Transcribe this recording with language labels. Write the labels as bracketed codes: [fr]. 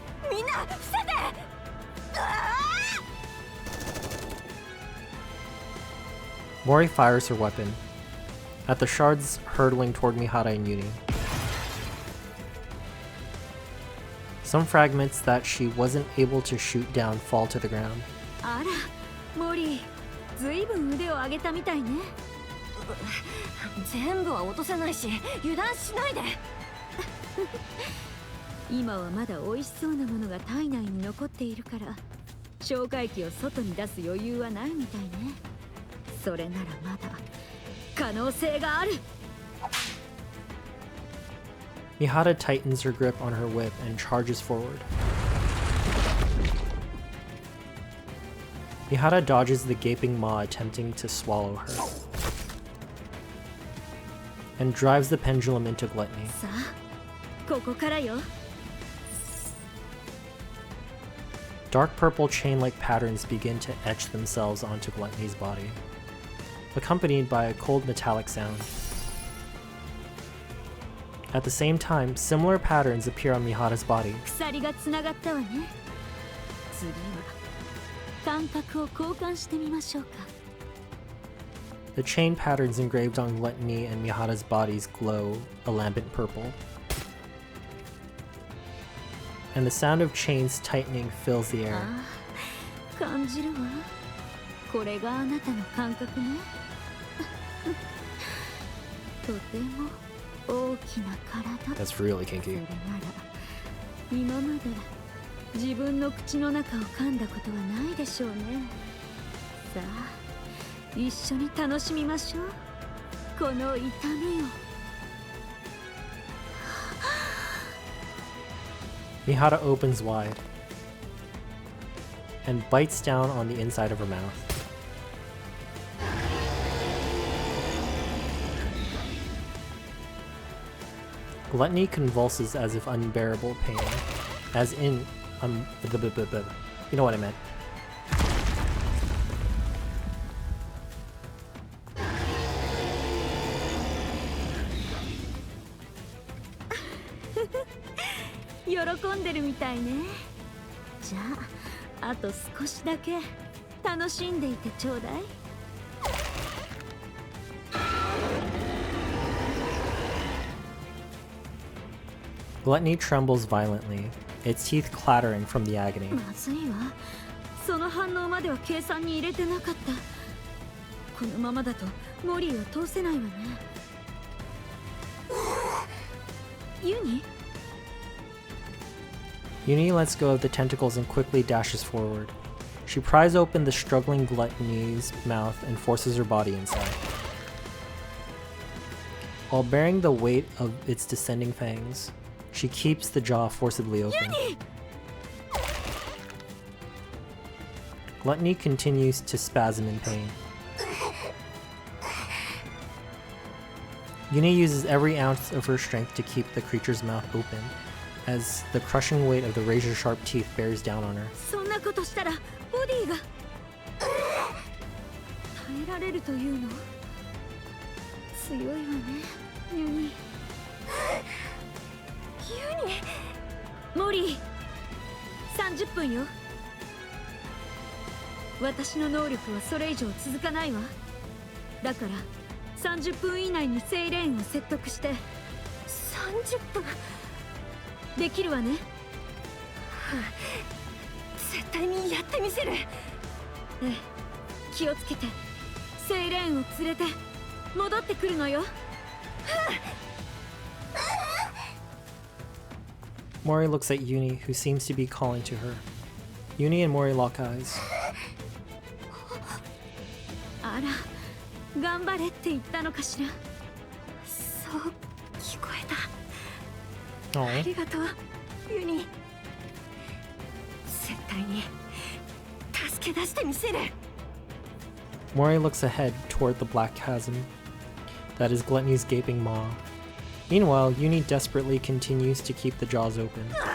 [ja] みんな伏せて [en] Mori fires her weapon, at the shards hurtling toward Mihara and Uni. Some fragments that she wasn't able to shoot down fall to the ground. [ja] あらモリーずいぶん腕を上げたみたいね全部は落とせないし油断しないで今はまだ美味しそうなものが体内に残っているから消化液を外に出す余裕はないみたいねそれならまだ可能性がある [en] Mihara tightens her grip on her whip and charges forward. Mihara dodges the gaping maw attempting to swallow her, and drives the pendulum into Gluttony. [ja] さあここからよ [en] Dark purple chain-like patterns begin to etch themselves onto Gluttony's body, accompanied by a cold metallic sound. At the same time, similar patterns appear on Mihara's body. [ja] 鎖がつながったわね次は感覚を交換してみましょうか [en] The chain patterns engraved on Gluttony and Mihara's bodies glow a lambent purple. And the sound of chains tightening fills the air. [ja] ああ感じるわこれがあなたの感覚ねとても大きな体 [en] That's really [ja] それ [en] kinky. [ja] なら今まで自分の口の中を噛んだことはないでしょうねさあ一緒に楽しみましょうこの痛みを [en] Mihara opens wide and bites down on the inside of her mouth. Gluttony convulses as if unbearable pain, as in you know what I meant. [ja] 「喜んでるみたいねじゃああと少しだけ楽しんでいてちょうだい [en] Gluttony trembles violently, its teeth clattering from the agony. [ja] まずいわその反応までは計算に入れてなかったこのままだとモリーを通せないわねユニ [en] Uni lets go of the tentacles and quickly dashes forward. She pries open the struggling Gluttony's mouth and forces her body inside. While bearing the weight of its descending fangs, she keeps the jaw forcibly open. Gluttony continues to spasm in pain. Uni uses every ounce of her strength to keep the creature's mouth open, as the crushing weight of the razor-sharp teeth bears down on her. [ja] そんなことしたらボディが耐えられるというの？強いわね、ユニ。ユニ。モリー、30分よ。私の能力はそれ以上続かないわ。だから30分以内にセイレーンを説得して。 30分できるわね。絶対にやってみせる。ええ、気をつけて。セイレーンを連れて戻ってくるのよ。 [en] Mori looks at Uni, who seems to be calling to her. Uni and Mori lock eyes. [ja] あら、頑張れって言ったのかしら。そう聞こえた。あ [en] Oh. [ja] りがとう、ユニ。絶対に助け出してみせる。 [en] Mori looks ahead toward the black chasm that is Gluttony's gaping maw. Meanwhile, Uni desperately continues to keep the jaws open.